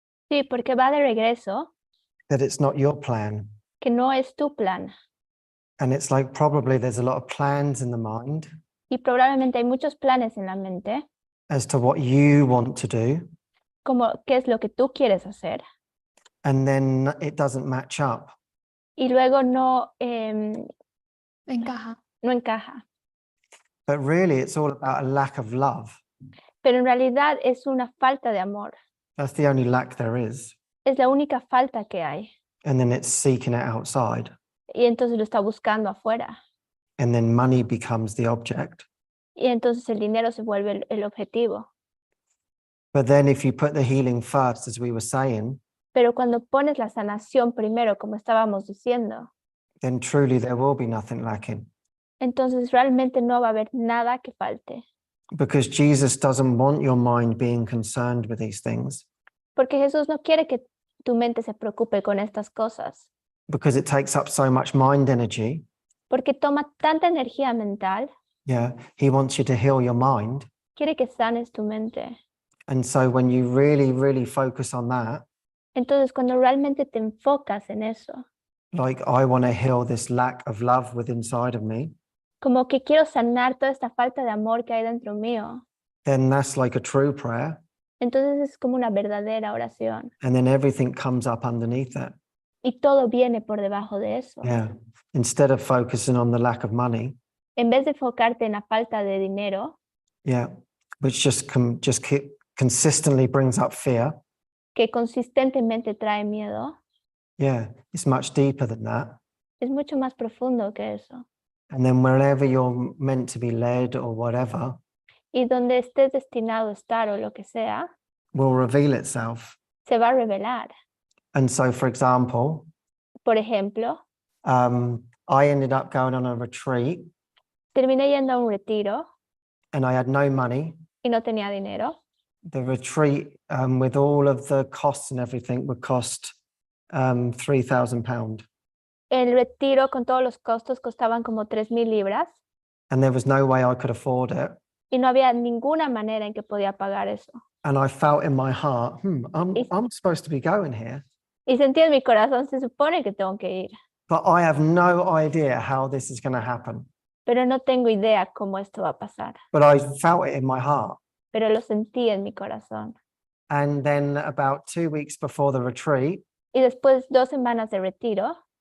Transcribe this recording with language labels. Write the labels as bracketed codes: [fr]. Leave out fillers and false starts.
[es] Sí, porque va de regreso [en] that it's not your plan. [es] que no es tu plan. [en] And it's like probably there's a lot of plans in the mind [es] Y probablemente hay muchos planes en la mente, [en] as to what you want to do. [es] como qué es lo que tú quieres hacer. [en] And then it doesn't match up. [es] Y luego no Encaja. encaja. [en] But really, it's all about a lack of love. [es] Pero en realidad es una falta de amor. [en] That's the only lack there is. [es] Es la única falta que hay. [en] And then it's seeking it outside. [es] Y entonces lo está buscando afuera. [en] And then money becomes the object. [es] Y entonces el dinero se vuelve el objetivo. [en] But then if you put the healing first, as we were saying, [es] Pero cuando pones la sanación primero, como estábamos diciendo, [en] then truly there will be nothing lacking. [es] entonces realmente no va a haber nada que falte. [en] Because Jesus doesn't want your mind being concerned with these things. [es] Porque Jesús no quiere que tu mente se preocupe con estas cosas. [en] Because it takes up so much mind energy. [es] Porque toma tanta energía mental. [en] Yeah. He wants you to heal your mind. [es] Quiere que sanes tu mente. [en] And so when you really, really focus on that, [es] Entonces cuando realmente te enfocas en eso, [en] like I want to heal this lack of love within inside of me, [es] como que quiero sanar toda esta falta de amor que hay dentro mío, [en] then that's like a true prayer. [es] entonces es como una verdadera oración. [en] And then everything comes up underneath that. [es] Y todo viene por debajo de eso. [en] Yeah. Instead of focusing on the lack of money, [es] En vez de enfocarte en la falta de dinero, [en] yeah, which just consistently brings up fear. [es] que consistentemente trae miedo, [en] Yeah, it's much deeper than that. [es] es mucho más profundo que eso. [en] And then wherever you're meant to be led or whatever, [es] Y donde estés destinado a estar o lo que sea, [en] will reveal itself. [es] se va a revelar. [en] And so, for example, [es] Por ejemplo, [en] I ended up going on a retreat [es] terminé yendo a un retiro [en] and I had no money. [es] y no tenía dinero. [en] The retreat, with all of the costs and everything, would cost £3,000. [es] El retiro con todos los costos costaban como 3,000 libras [en] And there was no way I could afford it. [es] y no había ninguna manera en que podía pagar eso. [en] And I felt in my heart, I'm supposed to be going here, [es] Y sentí en mi corazón, se supone que tengo que ir, [en] but I have no idea how this is going to happen. [es] pero no tengo idea cómo esto va a pasar. [en] But I felt it in my heart. [es] Pero lo sentí en mi corazón. [en] And then about 2 weeks before the retreat, [es] Y después 2 semanas de retiro,